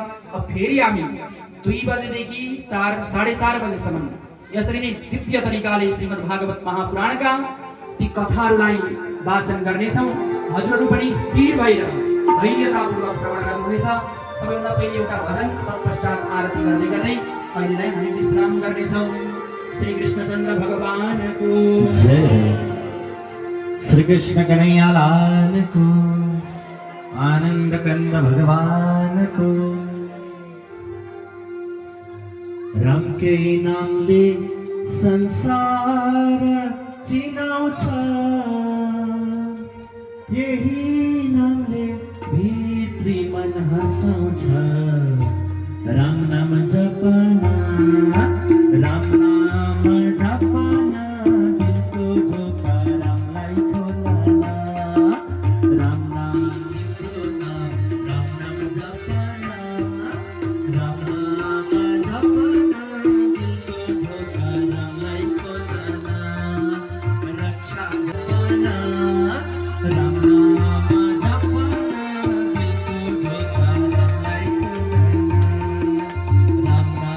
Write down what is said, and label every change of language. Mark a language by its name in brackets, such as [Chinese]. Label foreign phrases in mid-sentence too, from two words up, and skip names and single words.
[Nepali] अब फेरि हामी 2 बजेदेखि 4-4:30 बजेसम्म यसरी नै दिव्य तरिकाले श्रीमद् भागवत महापुराणका ती कथाहरूलाई वाचन गर्नेछौँ। हजुरहरू पनि स्थिर भएर धैर्यतापूर्वक श्रवण गर्नुहुनेछ। सबैभन्दा पहिले एउटा भजन, तत्पश्चात आरती गर्दै गर्दै अहिलेलाई हामी विश्राम गर्नेछौँ। श्री कृष्णचन्द्र भगवानको जय। [Hindi] श्री कृष्ण कन्हैया लाल को, आनंद कंद भगवान को। [Nepali] राम के नामले संसार चिनाउँछ, यही नामले भित्री मन हसाउँछ। [Hindi] राम नाम जपना, राम नाम जपना, [Nepali] दिलको ढोका रामलाई खोलना। [Hindi] राम नाम खोलना, राम नाम जपना, राम नाम जपना, [Nepali] दिलको ढोका रामलाई खोलना। [Hindi] रक्षा करना, राम नाम जपना, [Nepali] दिलको ढोका रामलाई खोलना। राम